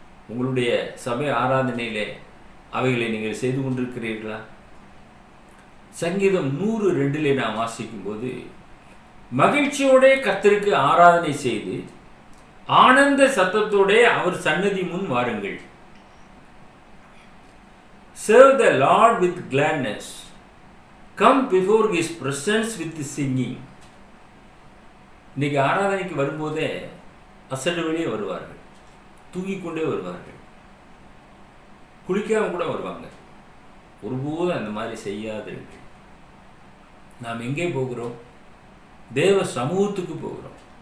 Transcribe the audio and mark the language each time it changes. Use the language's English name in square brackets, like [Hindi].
[Tamil] உங்களுடைய சபை ஆராதனையிலே அவைகளை நீங்கள் செய்து கொண்டிருக்கிறீர்களா? சங்கீதம் 102 நாம் வாசிக்கும் போது, மகிழ்ச்சியோட கர்த்தருக்கு ஆராதனை செய்து ஆனந்த சத்தத்தோட அவர் சன்னதி முன் வாருங்கள். [English] Serve the Lord with gladness. Come before his presence with singing. [Tamil] இன்னைக்கு ஆராதனைக்கு வரும்போதே அசடு வெளியே வருவார்கள். தூங்கிக்கொண்டே வருவார்கள். குளிக்காம கூட வருவாங்க. ஒருபோதும் அந்த மாதிரி செய்யாதீர்கள். நாம் எங்கே போகிறோம்? தேவ சமூகத்துக்கு போகிறோம்.